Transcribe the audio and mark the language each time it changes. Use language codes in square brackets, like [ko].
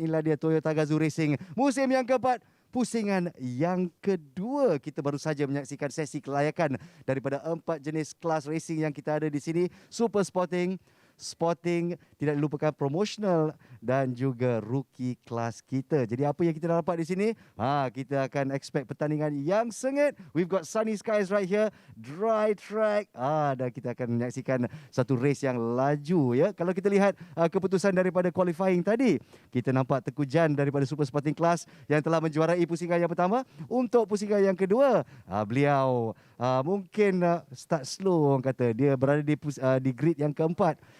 [ms] Inilah dia Toyota Gazoo Racing musim yang keempat, pusingan yang kedua. Kita baru saja menyaksikan sesi kelayakan daripada 4 jenis kelas racing yang kita ada di sini. Super Sporting, Sporting, tidak dilupakan Promotional dan juga Rookie kelas kita. Jadi apa yang kita dapat di sini? Kita akan expect pertandingan yang sengit. [en] We've got sunny skies right here, dry track. [ms] Dan kita akan menyaksikan satu race yang laju ya. Kalau kita lihat keputusan daripada qualifying tadi, kita nampak Tengku Jan daripada Super Sporting Class yang telah menjuarai pusingan yang pertama. Untuk pusingan yang kedua, beliau mungkin start slow orang kata. Dia berada di grid yang keempat.